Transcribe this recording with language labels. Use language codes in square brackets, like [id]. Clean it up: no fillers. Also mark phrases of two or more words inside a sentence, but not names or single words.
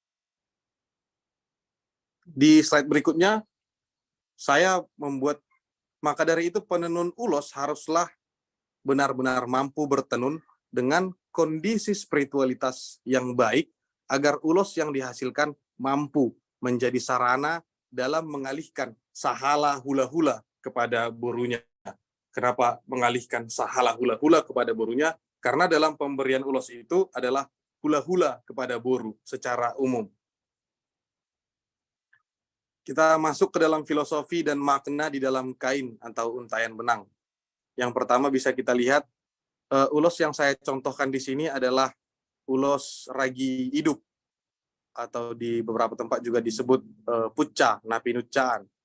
[id] Di slide berikutnya, saya membuat Maka dari itu penenun ulos haruslah benar-benar mampu bertenun dengan kondisi spiritualitas yang baik agar ulos yang dihasilkan mampu menjadi sarana dalam mengalihkan [bbc] sahala hula-hula [id] kepada borunya. Kenapa mengalihkan [bbc] sahala hula-hula [id] kepada borunya? Karena dalam pemberian ulos itu adalah hula-hula kepada boru secara umum. Kita masuk ke dalam filosofi dan makna di dalam kain atau untayan benang. Yang pertama bisa kita lihat, ulos yang saya contohkan di sini adalah ulos ragi hidup, atau di beberapa tempat juga disebut pucca, napinuccaan.